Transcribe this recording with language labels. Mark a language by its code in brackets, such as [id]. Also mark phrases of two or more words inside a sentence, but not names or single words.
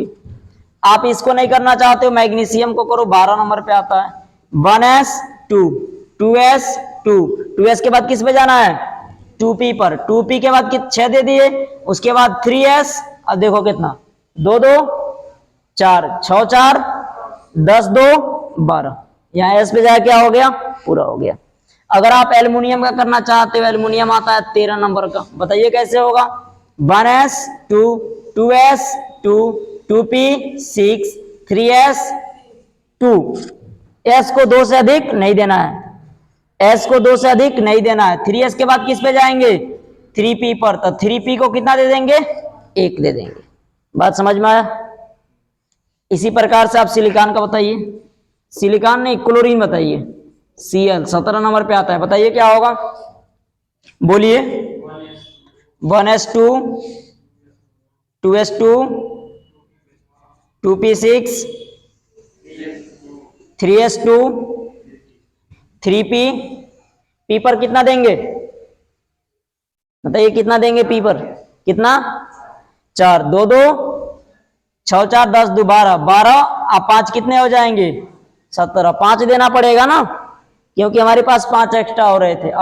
[hi] आप इसको नहीं करना चाहते हो मैग्नीशियम को करो, 12 नंबर पे आता है 1s2 2s2 2s के बाद किस पे जाना है 2p पर, 2p के बाद 6 दे दिए, उसके बाद 3s, अब देखो कितना 2 2 4 6 4 10 2 12, यहाँ s पे जाए क्या हो गया पूरा हो गया। अगर आप एल्युमिनियम का करना चाहते हो, एल्युमिनियम आता है 13 नंबर का, बताइए कैसे होगा 1s2 2s2 2p6 3s2, s को 2 से अधिक नहीं देना है, s को 2 से अधिक नहीं देना है। 3s के बाद किस पे जाएंगे 3p पर, तो 3p को कितना दे देंगे 1 दे देंगे। बात समझ में आया। इसी प्रकार से आप सिलिकॉन का बताइए, सिलिकॉन नहीं क्लोरीन बताइए, Cl 17 नंबर पे आता है, बताइए क्या होगा बोलिए 1s2 2s2 2p6 3s2 3p, p पर कितना देंगे बताइए कितना देंगे p पर, कितना 4 2 2 6 4 10 2 12 12 और 5 कितने हो जाएंगे 17, 5 देना पड़ेगा ना क्योंकि हमारे पास 5 एक्स्ट्रा हो रहे थे।